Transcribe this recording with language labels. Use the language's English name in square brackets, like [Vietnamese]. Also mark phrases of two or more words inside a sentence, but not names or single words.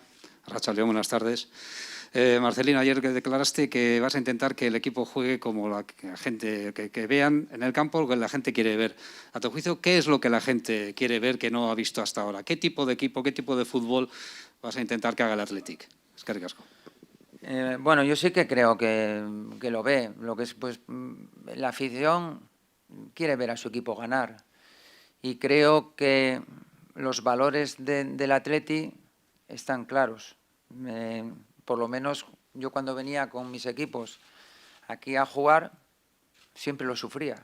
[Basque] Arratsaldeon, [Spanish] buenas tardes. Marcelino, ayer que declaraste que vas a intentar que el equipo juegue como la gente, que vean en el campo lo que la gente quiere ver. A tu juicio, ¿qué es lo que la gente quiere ver que no ha visto hasta ahora? ¿Qué tipo de equipo, qué tipo de fútbol vas a intentar que haga el Athletic? [Basque] Eskerrik asko. [Spanish] Bueno, yo sí que creo que lo ve. Lo que es, pues, la afición quiere ver a su equipo ganar. Y creo que los valores del Atleti están claros. Por lo menos yo cuando venía con mis equipos aquí a jugar, siempre lo sufría.